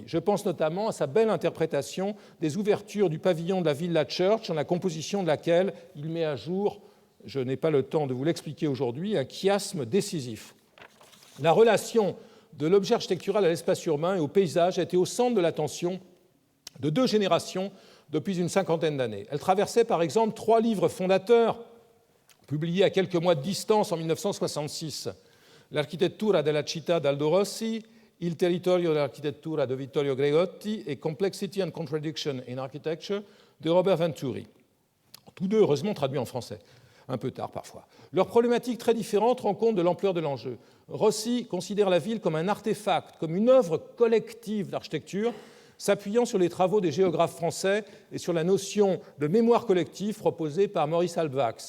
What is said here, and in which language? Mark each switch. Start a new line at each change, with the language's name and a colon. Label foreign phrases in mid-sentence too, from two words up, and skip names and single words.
French: Je pense notamment à sa belle interprétation des ouvertures du pavillon de la Villa Church, en la composition de laquelle il met à jour, je n'ai pas le temps de vous l'expliquer aujourd'hui, un chiasme décisif. La relation de l'objet architectural à l'espace urbain et au paysage a été au centre de l'attention de deux générations depuis une cinquantaine d'années. Elle traversait par exemple trois livres fondateurs, publiés à quelques mois de distance en 1966, L'architettura della città d'Aldo Rossi, Il territorio dell'architettura de Vittorio Gregotti et Complexity and Contradiction in Architecture de Robert Venturi. Tous deux, heureusement, traduits en français, un peu tard parfois. Leurs problématiques très différentes rendent compte de l'ampleur de l'enjeu. Rossi considère la ville comme un artefact, comme une œuvre collective d'architecture, s'appuyant sur les travaux des géographes français et sur la notion de mémoire collective proposée par Maurice Halbwachs.